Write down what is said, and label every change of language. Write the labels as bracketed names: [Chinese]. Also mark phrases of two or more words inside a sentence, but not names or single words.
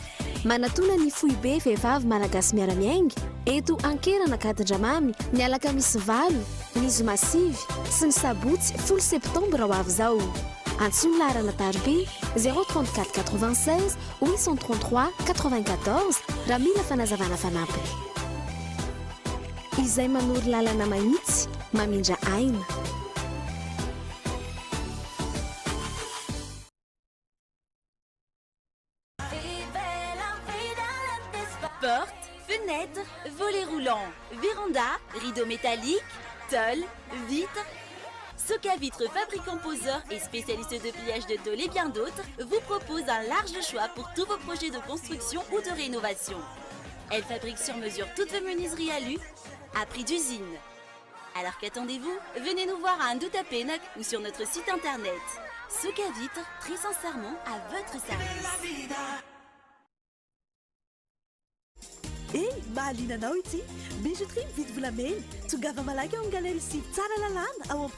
[Malagasy] Manatona ny foibe vehivavy malagasy miara-miainga eto ankerana Kadindramamy ny alakamisy 8 ny zoma 5 sy ny sabotsy 10 septambra ho avy izao. Antsoina laharana tarby 034 96 833 94 raha mila fanazavana fanampiny izay manoro lalana mahitsy mamindra aina. [French] Porte, fenêtre, volets roulants, véranda, rideaux métalliques, tôle, vitres. Soca Vitres, fabricant poseur et spécialiste de pliage de tôle et bien d'autres, vous propose un large choix pour tous vos projets de construction ou de rénovation. Elle fabrique sur mesure toutes vos menuiseries alu à prix d'usine. Alors qu'attendez-vous? Venez nous voir à Ndutapénac ou sur notre site internet. Soca Vitres, très sincèrement à votre service. Ei, [Malagasy] mahaliana anao ity bijouterie mividy volamena tongava malaky ao amin'ny galerie sy tsara lalàna ao amin'ny